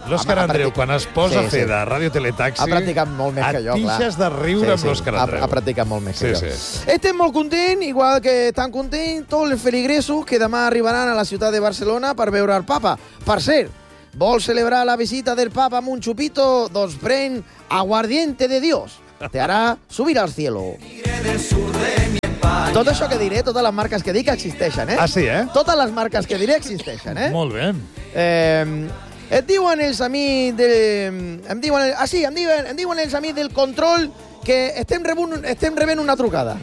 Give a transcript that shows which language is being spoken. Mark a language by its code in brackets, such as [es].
[ca] L'Òscar Andreu, quan es posa a fer de Ràdio Teletaxi... Ha practicat molt més que jo, clar. Et pixes de riure amb l'Òscar Andreu. Ha practicat molt més que jo. Estem molt contents, igual que estan contents tots els feligresos que demà arribaran a la ciutat de Barcelona per veure el Papa. Per cert, vols celebrar la visita del Papa amb un xupito? Doncs pren aguardiente de Dios. [es] Te hará subir al cielo. [ca] Tot això que diré, totes les marques que dic existeixen, eh? Ah, sí, eh? Totes les marques que diré existeixen, eh? Molt bé. Et diuen els amics de... Em diuen els amics del control que estem rebent una trucada.